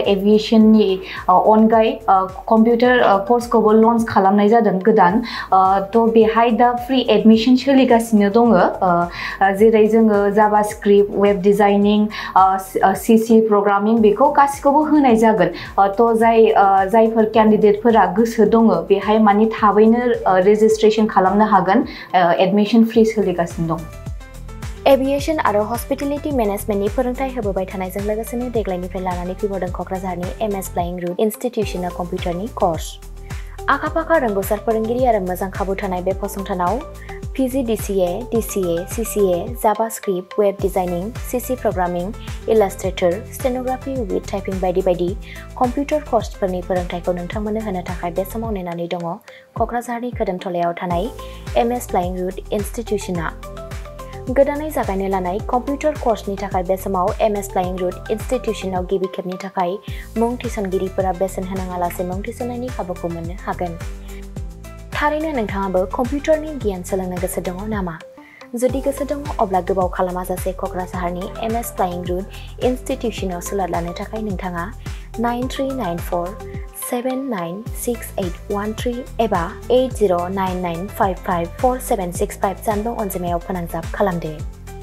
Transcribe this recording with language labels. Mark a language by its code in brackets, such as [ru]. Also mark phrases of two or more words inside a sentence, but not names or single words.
[brx] एविएशननि अनगायै कम्पिउटार कर्सखौबो लन्च खालामनाय जादों गोदान तो बेहाय दा फ्री एडमिशन सोलिगासिनो दङ जेरै जोङो [en] JavaScript web designing CC programming [brx] बेखौ गासिखौबो होनाय जागोन तो जायफोर कैंडिडेटफोरा गोसो दङ बेहाय माने थाबैनो रेजिस्ट्रेशन खालामनो हागोन एडमिशन फ्री सोलिगासिनो दं एविएशन आरो हस्पिटेलिटी मैनेजमेंटनि फोरोंथाय होबोबाय थानायजों लोगोसेनो देग्लायनिफ्राय लानानै फैबावदों क'क्राझारनि MS फ्लाइंग रुट इन्स्टिट्यूशना कम्पिउटारनि कर्स आखा-फाखा रोंगौसार फोरोंगिरि आरो मोजां खाबु थानाय बे फसंथानाव PGDCA, [en] DCA, CCA, JavaScript, Web Designing, CC Programming, Illustrator, Stenography with Typing [brx] बायदि बायदि कम्पिउटार कर्सफोरनि फोरोंथायखौ नोंथांमोननो होनो थाखाय बे समाव नेनानै दङ क'क्राझारनि खोदोमथलायाव थानाय MS फ्लाइंग रुट इन्स्टिट्यूशना गोदानै जागायनो लानाय कम्पिउटार कर्सनि थाखाय बे समाव MS फ्लाइंग रुट इन्स्टिट्यूशनाव गिबि खेबनि थाखाय मुं थिसनगिरिफोरा बेसेन होनाङालासे मुं थिसननायनि खाबुखौ मोननो हागोन थारैनो नोंथाङाबो कम्पिउटारनि गियान सोलोंनो गोसो दङ नामा जुदि गोसो दङ अब्ला गोबाव खालामाजासे क'क्राझारनि MS फ्लाइंग रुट इन्स्टिट्यूशनाव सुलाद लानो थाखाय नोंथाङा 9394796813 एबा 8099554765 जानबुं अनजिमायाव फोनांजाब खालामदो